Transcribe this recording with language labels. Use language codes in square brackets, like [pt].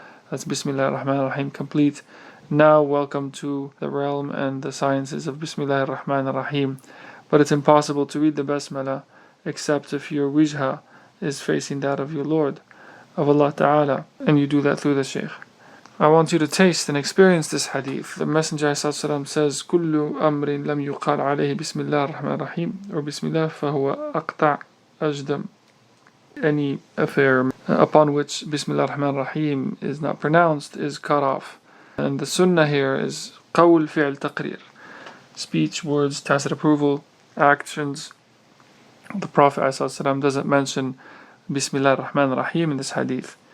[en] That's Bismillah ar-Rahman ar-Rahim complete. Now welcome to the realm and the sciences of Bismillah ar-Rahman ar-Rahim. But it's impossible to read the basmala except if your wijha is facing that of your Lord, of Allah Ta'ala, and you do that through the Shaykh. I want you to taste and experience this hadith. [ar] The Messenger ﷺ says, كُلُّ أَمْرٍ لَمْ يُقَالْ عَلَيْهِ بِسْمِ اللَّهِ الرَّحْمَنِ الرَّحِيمِ [en] or [ar] Bismillah فَهُوَ أَقْطَعْ أَجْدَمْ. [en] Any affair upon which Bismillah ar-Rahman ar-Rahim is not pronounced is cut off. And the Sunnah here is [ar] قَوْل فِعْل تَقْرِير. [en] Speech, words, tacit approval, actions. The Prophet ﷺ doesn't mention Bismillah ar-Rahman ar-Rahim in this hadith.